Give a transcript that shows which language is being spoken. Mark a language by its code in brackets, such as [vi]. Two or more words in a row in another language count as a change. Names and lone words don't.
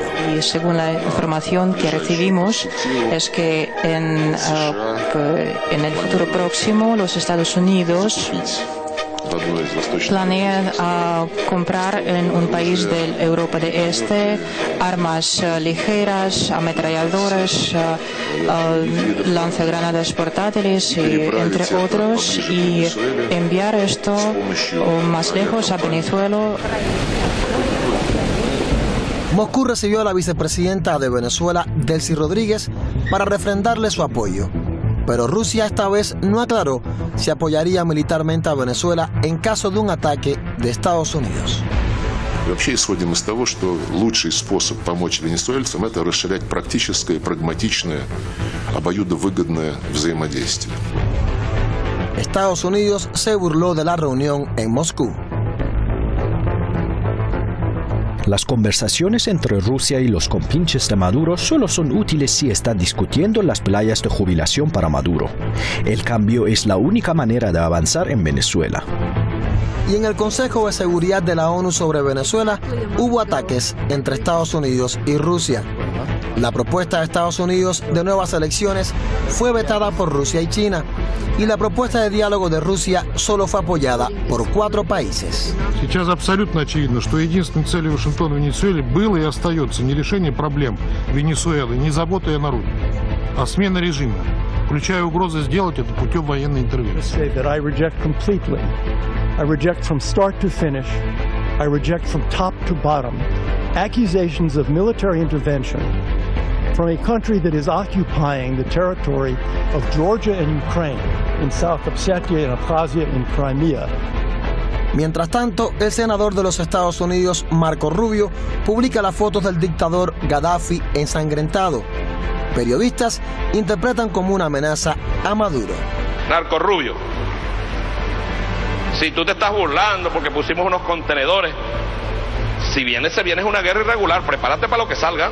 [es] Y según la información que recibimos es que en el futuro próximo los Estados Unidos planean comprar en un país de Europa del Este armas ligeras, ametralladoras, lanzagranadas portátiles, entre otros, y enviar esto más lejos a Venezuela. Moscú recibió a la vicepresidenta de Venezuela, Delcy Rodríguez, para refrendarle su apoyo. Pero Rusia esta vez no aclaró si apoyaría militarmente a Venezuela en caso de un ataque de Estados Unidos. [ru] Вообще исходим из того, что лучший способ помочь венесуэльцам – это расширять практическое, прагматичное, обоюдовыгодное взаимодействие. [es] Estados Unidos se burló de la reunión en Moscú. Las conversaciones entre Rusia y los compinches de Maduro solo son útiles si están discutiendo las playas de jubilación para Maduro. El cambio es la única manera de avanzar en Venezuela. Y en el Consejo de Seguridad de la ONU sobre Venezuela hubo ataques entre Estados Unidos y Rusia. La propuesta de Estados Unidos de nuevas elecciones fue vetada por Rusia y China, y la propuesta de diálogo de Rusia solo fue apoyada por 4 países. [ru] Сейчас абсолютно очевидно, что единственной целью Вашингтона в Венесуэле было и остается не решение проблем Венесуэлы, не забота о народе, а смена режима, включая угрозы сделать это путем военной интервенции. [en] I reject from start to finish, I reject from top to bottom, accusations of military intervention from a country that is occupying the territory of Georgia and Ukraine, in South Ossetia and Abkhazia and Crimea. [es] Mientras tanto, el senador de los Estados Unidos, Marco Rubio, publica las fotos del dictador Gaddafi ensangrentado. Periodistas interpretan como una amenaza a Maduro. Marco Rubio, si tú te estás burlando porque pusimos unos contenedores, si viene, se viene una guerra irregular, prepárate para lo que salga.